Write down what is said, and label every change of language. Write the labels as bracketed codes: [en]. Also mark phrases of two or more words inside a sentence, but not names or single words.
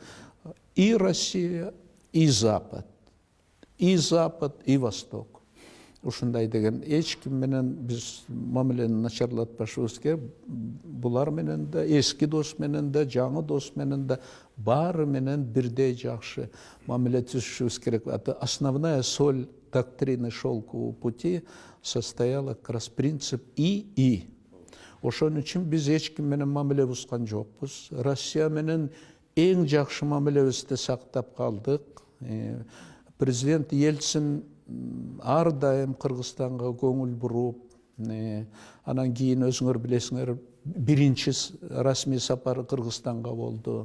[ru] И Россия, и Запад, и Восток. [ky] Ушундай деген эч ким менен биз мамилени начарлатпашыбыз керек. Булар менен да, эски дос менен да, жаңы дос менен да, баары менен бирдей жакшы мамиле түзүшүбүз керек. [ru] Основная соль доктрины шелкового пути состояла как раз принцип и. [ky] Ошон үчүн биз эч ким менен мамиле бузган жокпуз. Россия менен эң жакшы мамилебизди сактап калдык. Президент Ельцин ар дайым Кыргызстанга көңүл буруп, анан кийин өзүңөр билесиңер, биринчи расмий сапары Кыргызстанга болду.